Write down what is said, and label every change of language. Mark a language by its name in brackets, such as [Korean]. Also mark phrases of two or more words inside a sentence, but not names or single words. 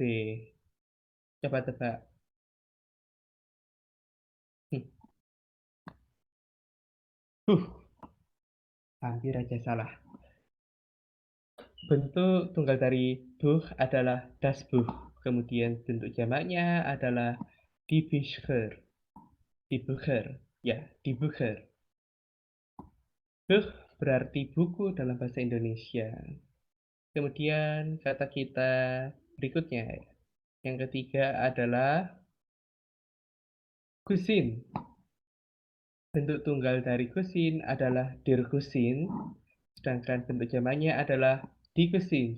[Indonesian] Coba tebak. Hmm. Huh, hampir aja salah. Bentuk tunggal dari Buch adalah [German] das Buch. [Indonesian] Kemudian bentuk jamaknya adalah [German] die Bücher. Die Bücher. Ya, die Bücher. [Indonesian] Buch berarti buku dalam bahasa Indonesia. Kemudian kata kita berikutnya, yang ketiga adalah kusin. Bentuk tunggal dari kusin adalah [German] der Kusin, [Indonesian] sedangkan bentuk jamaknya adalah [German] die Cousins.